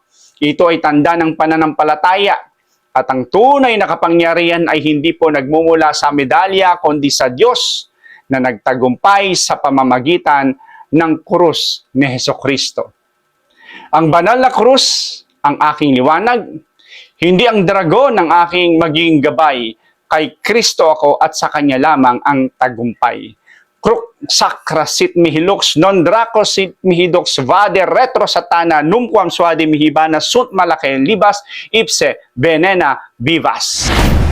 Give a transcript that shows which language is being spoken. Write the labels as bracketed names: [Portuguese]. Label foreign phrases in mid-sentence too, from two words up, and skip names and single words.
[Filipino] Ito ay tanda ng pananampalataya. At ang tunay na kapangyarihan ay hindi po nagmumula sa medalya, kundi sa Diyos na nagtagumpay sa pamamagitan ng krus ni Hesukristo. Ang banal na krus, ang aking liwanag, hindi ang dragon ang aking maging gabay. Kay Kristo ako at sa Kanya lamang ang tagumpay. [Latin] Kruk sacra sit mihi lux, non draco sit mihi dox vade retro satana, numquam suade mihi bana sunt malake libas, ipse venena vivas.